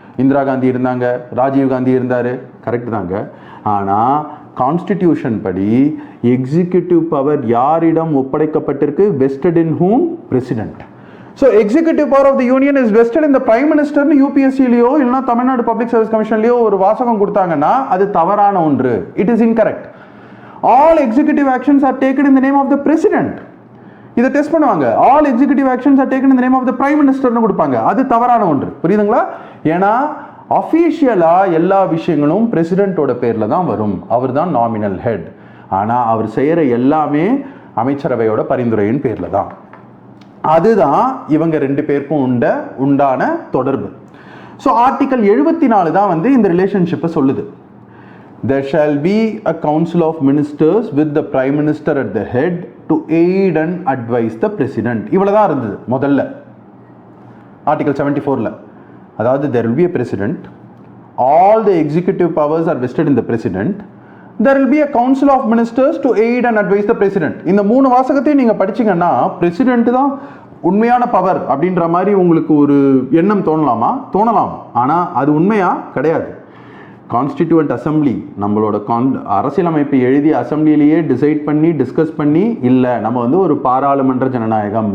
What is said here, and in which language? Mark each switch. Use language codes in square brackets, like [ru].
[ta] இந்திரா காந்தி இருந்தாங்க, ராஜீவ் காந்தி இருந்தார், கரெக்ட் தாங்க. ஆனால் கான்ஸ்டிடியூஷன் படி எக்ஸிக்யூட்டிவ் பவர் யாரிடம் ஒப்படைக்கப்பட்டிருக்கு? [en] Vested in whom? [ta] President. [en] so executive power of the union is vested in the prime மினிஸ்டர்னு [ta] யூபிஎஸ்சிலையோ இல்லைனா தமிழ்நாடு பப்ளிக் சர்வீஸ் கமிஷன்லையோ ஒரு வாசகம் கொடுத்தாங்கன்னா அது தவறான ஒன்று. [en] It is incorrect. All executive actions are taken in the name of the president. [ta] இதை test பண்ணுவாங்க. [en] All executive actions are taken in the name of the prime minister [ta] னு கொடுப்பாங்க. அது தவறான ஒன்று. புரியுதுங்களா? ஏன்னா அஃபீஷியலா எல்லா விஷயங்களும் பிரசிடென்ட்டோட பேர்ல தான் வரும். அவர் தான் நாமினல் ஹெட். ஆனா அவர் செய்யற எல்லாமே அமைச்சரவையோட பரிந்துரையின் பேர்ல தான். அதுதான் இவங்க 2 பேருக்கும் உண்டான தொடர்பு. ஸோ ஆர்டிகல் 74 தான் இந்த ரிலேஷன்ஷிப்பை சொல்லுது. [en] There shall be a council of ministers with the prime minister at the head to aid and advise the president. [ta] இவ்வளவுதான் இருந்தது முதல்ல ஆர்டிகல் 74ல. அதாவது [en] there will be a president, all the executive powers are vested in the president, there will be a council of ministers to aid and advise the president. [ta] இந்த 3 வாசகத்தையும் நீங்க படிச்சீங்கன்னா president தான் உண்மையான power அப்படின்ற மாதிரி உங்களுக்கு ஒரு எண்ணம் தோணலாமா? தோணலாம். ஆனா அது உண்மையா? கிடையாது. கான்ஸ்டிடியூவன்ட் அசம்பிளி, நம்மளோட அரசியலமைப்பை எழுதி அசம்பிளிலேயே டிசைட் பண்ணி டிஸ்கஸ் பண்ணி இல்லை, நம்ம ஒரு பாராளுமன்ற ஜனநாயகம்.